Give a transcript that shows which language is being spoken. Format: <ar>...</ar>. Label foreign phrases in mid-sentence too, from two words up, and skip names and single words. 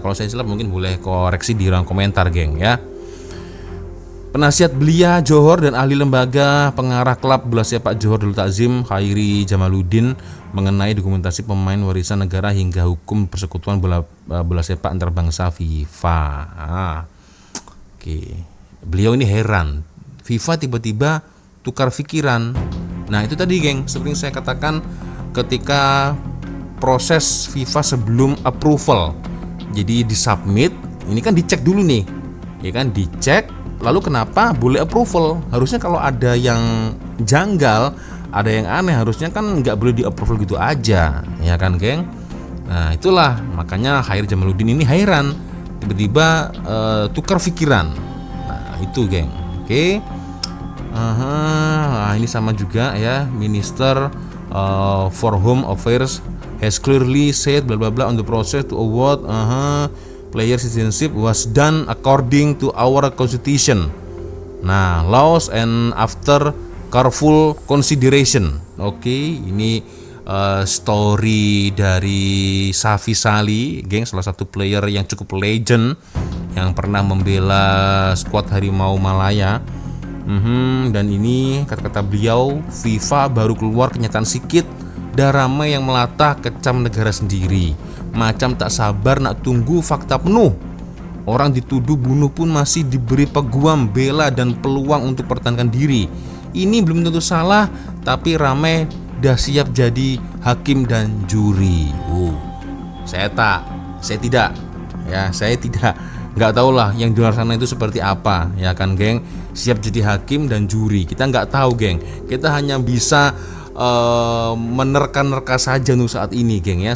<id>Kalau saya silap mungkin boleh koreksi di ruang komentar, geng ya.</id> <ms>Penasihat Belia Johor dan ahli lembaga pengarah klub bola sepak Johor Darul Takzim Khairi Jamaluddin mengenai dokumentasi pemain warisan negara hingga hukum persekutuan bola sepak antarbangsa FIFA. Oke.</ms> <id>Beliau ini heran, FIFA tiba-tiba tukar pikiran. Nah itu tadi, geng, seperti yang saya katakan, ketika proses FIFA sebelum approval, jadi disubmit, ini kan dicek dulu nih, ya kan, dicek, lalu kenapa boleh approval? Harusnya kalau ada yang janggal, ada yang aneh, harusnya kan nggak boleh di approval gitu aja, ya kan, geng. Nah itulah makanya Khairi Jamaluddin ini heran, tiba-tiba tukar pikiran. Nah itu, geng. Oke. Nah, ini sama juga ya,</id> <en>Minister for Home Affairs has clearly said bla bla bla on the process to award player citizenship was done according to our constitution. Nah, laws and after careful consideration.</en> <id>Oke, ini story dari Safi Sali, geng, salah satu player yang cukup legend yang pernah membela skuad Harimau Malaya.</id> <ms>Dan ini kata-kata beliau, FIFA baru keluar kenyataan sikit, dah ramai yang melatah kecam negara sendiri, macam tak sabar nak tunggu fakta penuh. Orang dituduh bunuh pun masih diberi peguam, bela dan peluang untuk pertahankan diri. Ini belum tentu salah, tapi ramai dah siap jadi hakim dan juri.</ms> <id>Saya tidak, nggak tahu lah yang di luar sana itu seperti apa, ya kan, geng. Siap jadi hakim dan juri, kita nggak tahu, geng. Kita hanya bisa menerka-nerka saja untuk saat ini, geng ya.</id>